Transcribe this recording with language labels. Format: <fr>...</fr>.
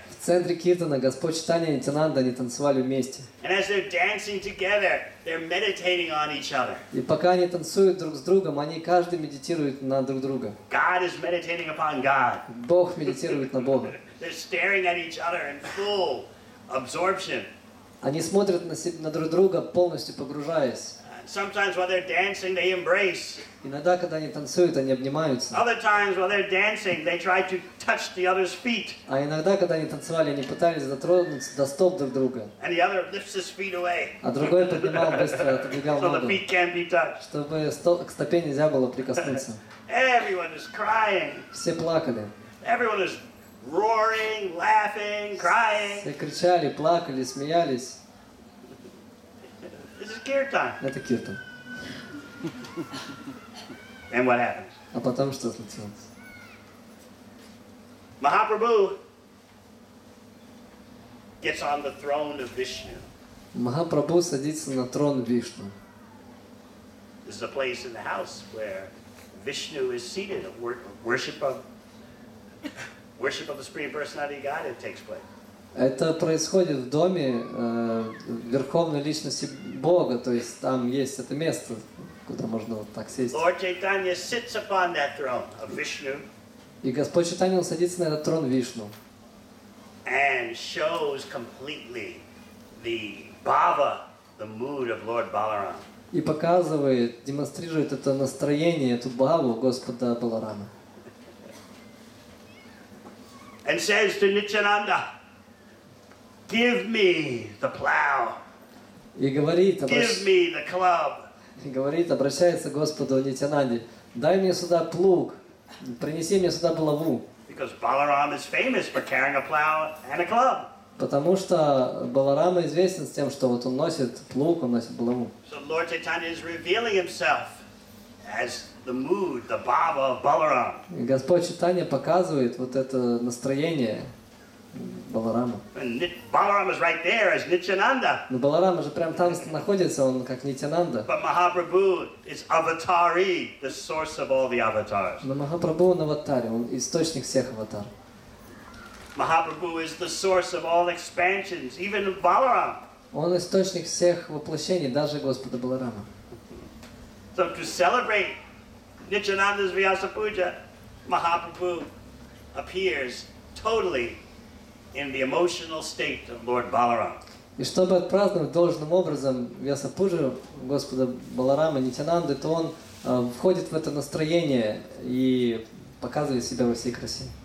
<ru>В центре киртана Господь Чайтанья и Нитянанда, они танцевали вместе.</ru> <en>And as they're dancing together, they're meditating on each other.</en> <ru>И пока они танцуют друг с другом, они каждый медитирует на друг друга.</ru> <en>God is meditating upon God.</en> <ru>Бог медитирует на Бога.</ru> <en>They're staring at each other in full absorption.</en> <ru>Они смотрят на друг друга, полностью погружаясь.</ru> <en>Sometimes while they're dancing, they embrace.</en> <ru>Иногда, когда они танцуют, они обнимаются.</ru> <en>Other times while they're dancing, they try to touch the other's feet.</en> <ru>А иногда, когда они танцевали, они пытались дотронуться до стоп друг друга.</ru> <en>And the other lifts his feet away.</en> <ru>А другой поднимал быстро, отодвигал</ru> <en>So the</en> <ru>ногу,</ru> <en>feet can't be touched.</en> <ru>чтобы к стопе нельзя было прикоснуться.</ru> <en>Everyone is crying.</en> <ru>Все плакали.</ru> <en>Everyone is roaring, laughing, crying.</en> <ru>Все кричали, плакали, смеялись.</ru> <en>This is kirtan.</en> <ru>Это киртан.</ru> <en>And what happens?</en> <ru>А потом что случилось?</ru> <en>Mahaprabhu gets on the throne of Vishnu.</en> <ru>Махапрабху садится на трон Вишну.</ru> <en>This is a place in the house where Vishnu is seated. Worship of the Supreme Personality of Godhead takes place.</en> <ru>Это происходит в доме Верховной Личности Бога, то есть там есть это место, куда можно вот так сесть.</ru> <en>Lord Chaitanya sits upon that throne of Vishnu.</en> <ru>И Господь Чайтанья, он садится на этот трон Вишну.</ru> <en>And shows completely the bhava, the mood of Lord Balaram.</en> <ru>И показывает, демонстрирует это настроение, эту бхаву Господа Баларама.</ru> <en>And says to Nityananda, give me the plow.</en> <ru>И говорит,</ru> <en>Give me the club.</en> <ru>обращается к Господу Нитянанде, дай мне сюда плуг, принеси мне сюда булаву.</ru> <en>Because Balaram is famous for carrying a plow and a club.</en> <ru>Потому что Баларама известен с тем, что вот он носит плуг, он носит булаву.</ru> <en>So Lord Chaitanya is revealing himself as the mood, the bhava of Balaram.</en> <ru>И Господь Чайтанья показывает вот это настроение Баларама.</ru> <en>And Balaram is right there as Nityananda.</en> <ru>Но Баларама же прям там находится, он как Нитянанда.</ru> <en>But Mahaprabhu is avatari, the source of all the avatars.</en> <ru>Но Махапрабху он аватар, он источник всех аватар.</ru> <en>Mahaprabhu is the source of all expansions, even of Balaram.</en> <ru>Он источник всех воплощений, даже Господа Баларама.</ru> <en>So to celebrate Nityananda's Vyasa Puja, Mahaprabhu appears totally in the emotional state of Lord Balaram.</en> <ru>И чтобы отпраздновать должным образом Вьяса-пуджу Господа Баларама Нитянанды, то он входит в это настроение и показывает себя во всей красе.</ru>